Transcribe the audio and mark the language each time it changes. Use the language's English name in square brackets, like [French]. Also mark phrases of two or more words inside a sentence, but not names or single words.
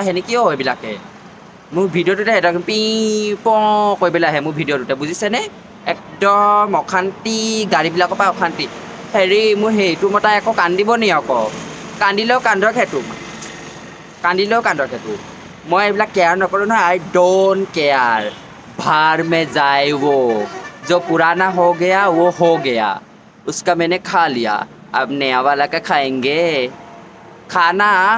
[Assamese] আহে নেকি অ' এইবিলাকে মোৰ ভিডিঅ'টোতে একদম পি প কৈ পেলাই আহে মোৰ ভিডিঅ'টোতে বুজিছেনে একদম অশান্তি গাড়ীবিলাকৰ পৰা অশান্তি হেৰি মোৰ সেইটো মতা একো কান্দিব নি আকৌ কান্দিলেও কান্দক সেইটো কান্দিলেও কান্দক সেইটো মই এইবিলাক কেয়াৰ নকৰোঁ নহয় [English] I don't care [Hindi] भाड़ में जाए वो जो पुराना हो गया वो हो गया उसका मैंने खा लिया अब नया वाला का खाएंगे खाना